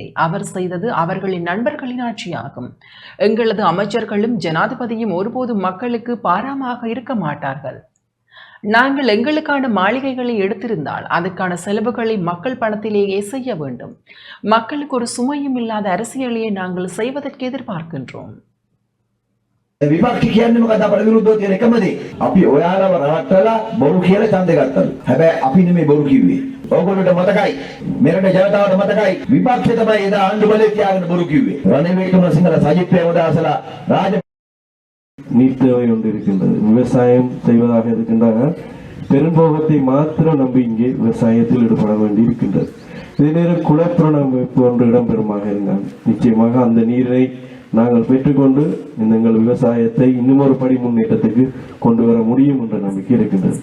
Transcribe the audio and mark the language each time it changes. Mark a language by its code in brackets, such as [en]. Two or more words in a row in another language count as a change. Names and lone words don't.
[ta] அவர் செய்தது அவர்களின் நண்பர்களின் ஆட்சியாகும். எங்களது அமைச்சர்களும் ஜனாதிபதியும் ஒருபோதும் மக்களுக்கு பாராமாக இருக்க மாட்டார்கள். நாங்கள் எங்களுக்கான மாளிகைகளை எடுத்திருந்தால் அதுக்கான செலவுகளை மக்கள் பணத்திலேயே செய்ய வேண்டும். மக்களுக்கு ஒரு சுமையும் இல்லாத அரசியலையே நாங்கள் செய்வதற்கு எதிர்பார்க்கின்றோம். [si] විපක්ෂ කියන්නේ මොකද? අපට විරුද්ධව තියෙන එකම දේ. අපි ඔයාලව රවට්ටලා බොරු කියලා ඡන්දේ ගත්තලු. හැබැයි අපි නෙමෙයි බොරු කිව්වේ. ඕගොල්ලන්ට මතකයි. මෙරට ජනතාවට මතකයි. විපක්ෂ තමයි එදා ආණ්ඩු බලය තියාගෙන බොරු කිව්වේ. රනිල් වික්‍රමසිංහලා සජිත් ප්‍රේමදාසලා රාජ [ta] நீர்த்தேவை ஒன்று இருக்கின்றது. விவசாயம் செய்வதாக இருக்கின்றார்கள். பெரும்போகத்தை மாத்திரம் நம்பி இங்கே விவசாயத்தில் ஈடுபட வேண்டி இருக்கின்றது. இதே நேரம் குளப்புறமைப்பு ஒன்று இடம்பெறுமாக இருந்தால் நிச்சயமாக அந்த நீரை நாங்கள் பெற்றுக்கொண்டு எங்கள் விவசாயத்தை இன்னும் ஒரு படி முன்னேற்றத்துக்கு கொண்டு வர முடியும் என்ற நம்பிக்கை இருக்கின்றது.